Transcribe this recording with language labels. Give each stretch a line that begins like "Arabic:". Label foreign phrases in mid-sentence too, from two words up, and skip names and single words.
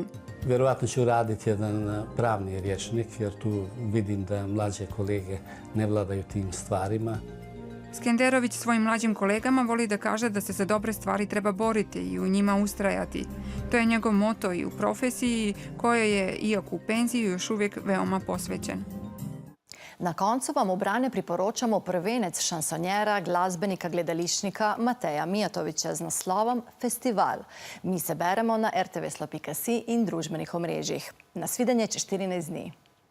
Bosnian: Vjerovatno ću raditi jedan pravni rječnik, jer tu vidim da mlađe kolege ne vladaju tim stvarima. Skenderović svojim mlađim kolegama voli da kaže da se za dobre stvari treba boriti i u njima ustrajati. To je njegov moto i u profesiji, kojoj je, iako u penziji, još uvijek veoma posvećen.
Slovenian: Na koncu vam u brane priporočamo prvenec šansonjera, glasbenika, gledališnika Mateja Mijatovića z naslovom Festival. Mi se beremo na rtvslo.si in družbenih omrežjih. Na svidenje čez 14 dni.